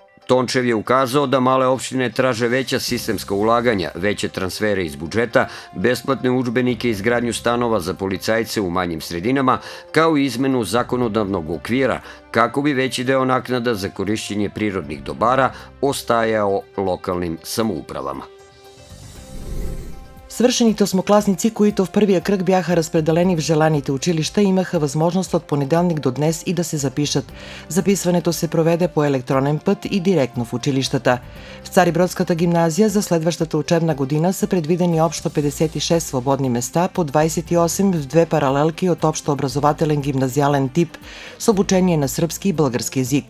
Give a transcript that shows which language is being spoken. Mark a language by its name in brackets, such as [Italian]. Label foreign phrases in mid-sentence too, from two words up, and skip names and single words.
[Serbian] Tončev je ukazao da male opštine traže veća sistemska ulaganja, veće transfere iz budžeta, besplatne udžbenike i izgradnju stanova za policajce u manjim sredinama, kao i izmenu zakonodavnog okvira kako bi veći deo naknada za korišćenje prirodnih dobara ostajao lokalnim самоуправама. [Bulgarian] Свршените осмокласници, които в първия кръг бяха разпределени в желаните училища, имаха възможност от понеделник до днес и да се запишат. Записването се проведе по електронен път и директно в училищата. В Царибродската гимназия за следващата учебна година са предвидени общо 56 свободни места, по 28 в две паралелки от общообразователен гимназиален тип с обучение на сръбски и български език.